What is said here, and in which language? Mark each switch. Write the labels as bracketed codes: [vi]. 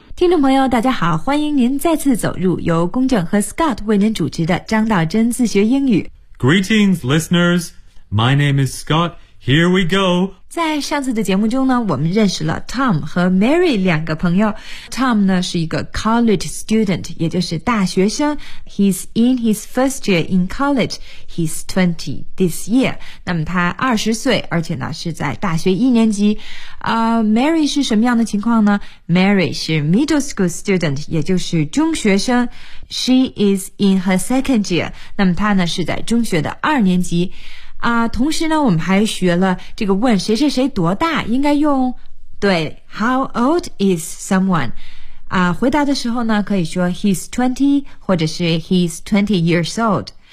[zh] 听众朋友大家好，欢迎您再次走入由公正和 Scott 为您主持的张道真自学英语。 [en] Greetings, listeners. My name is Scott. Here we go. [zh] 在上次的节目中呢，我们认识了 Tom 和 Mary 两个朋友。 Tom 呢是一个 college student, 也就是大学生。 [en] He's in his first year in college. He's 20 this year. [zh] 那么他20岁，而且呢是在大学一年级。 Mary 是什么样的情况呢？ Mary 是 middle school student, 也就是中学生。 [en] She is in her second year. [zh] 那么她呢是在中学的二年级。啊，同时呢我们还学了这个问谁谁谁多大应该用，对， [en] How old is someone? [zh] 啊，回答的时候呢可以说 [en] He's 20, [zh] 或者是 [en] He's 20 years old.